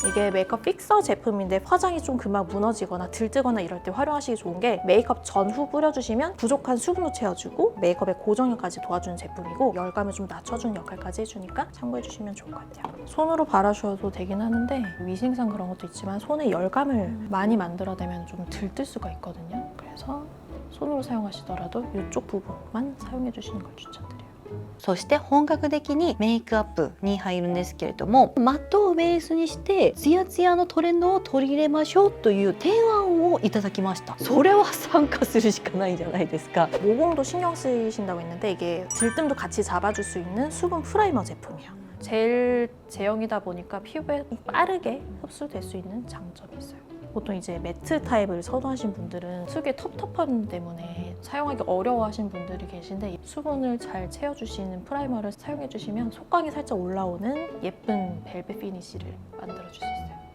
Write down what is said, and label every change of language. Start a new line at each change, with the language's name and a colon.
Korean: 이게 메이크업 픽서 제품인데 화장이 좀 금방 무너지거나 들뜨거나 이럴 때 활용하시기 좋은 게 메이크업 전후 뿌려주시면 부족한 수분도 채워주고 메이크업의 고정력까지 도와주는 제품이고 열감을 좀 낮춰주는 역할까지 해주니까 참고해주시면 좋을 것 같아요. 손으로 바르셔도 되긴 하는데 위생상 그런 것도 있지만 손에 열감을 많이 만들어내면 좀 들뜰 수가 있거든요. 그래서 손으로 사용하시더라도 이쪽 부분만 사용해주시는 걸 추천드려요.
Japanese: そして本格的にメイクアップに入るんですけれども、マットをベースにしてツヤツヤのトレンドを取り入れましょうという提案をいただきました。それは参加するしかないじゃないですか。
Korean: 모공도 신경 쓰신다고 했는데 이게 들뜸도 같이 잡아줄 수 있는 수분 프라이머 제품이에요. 젤 제형이다 보니까 피부에 빠르게 흡수될 수 있는 장점이 있어요. 보통 이제 매트 타입을 선호하신 분들은 속에 텁텁함 때문에 사용하기 어려워하시는 분들이 계신데 수분을 잘 채워주시는 프라이머를 사용해주시면 속광이 살짝 올라오는 예쁜 벨벳 피니쉬를 만들어줄 수 있어요.